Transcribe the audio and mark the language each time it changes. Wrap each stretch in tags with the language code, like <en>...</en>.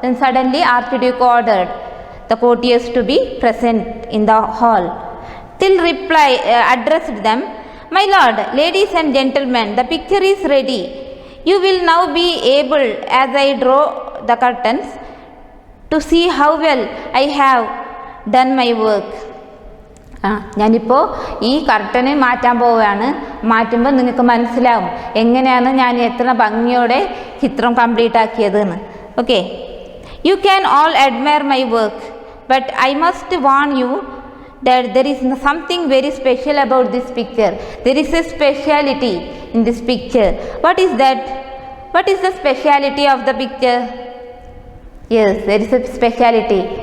<en>Then suddenly Archduke ordered the courtiers to be present in the hall. Till addressed them, my lord, ladies and gentlemen, the picture is ready. You will now be able, as I draw the curtains, to see how well I have done my work.</en> <ml>ഞാനിപ്പോൾ ഈ കർട്ടന് മാറ്റാൻ പോവുകയാണ്. മാറ്റുമ്പോൾ നിങ്ങൾക്ക് മനസ്സിലാവും എങ്ങനെയാണ് ഞാൻ എത്ര ഭംഗിയോടെ ചിത്രം complete ആക്കിയതെന്ന്. Okay.</ml> <en>You can all admire my work, but I must warn you that there is something very special about this picture. There is a speciality in this picture. What is that? What is the speciality of the picture? Yes, there is a speciality.</en>